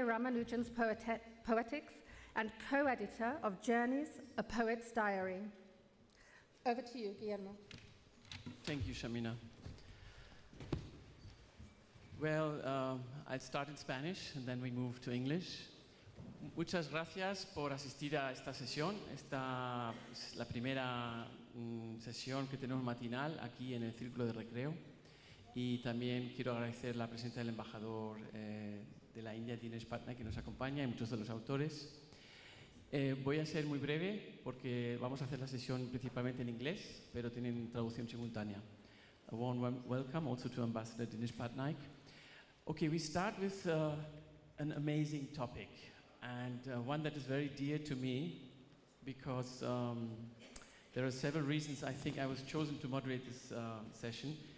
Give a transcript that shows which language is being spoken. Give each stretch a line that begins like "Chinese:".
English: Ramanujan's poetics, and co-editor of Journeys, a Poet's Diary. Over to you, Guillermo. Thank you, Shamina. Well, I'll start in Spanish and then we move to English.
Spanish: Muchas gracias por asistir a esta sesión. Esta es la primera sesión que tenemos matinal aquí en el Círculo de Recreo. Y también quiero agradecer la presencia del embajador de la India, Dinesh Patnaik, que nos acompaña, y muchos de los autores. Voy a ser muy breve porque vamos a hacer la sesión principalmente en inglés, pero tienen traducción simultánea.
English: A warm welcome also to Ambassador Dinesh Patnaik. Okay, we start with an amazing topic, and one that is very dear to me because there are several reasons I think I was chosen to moderate this session.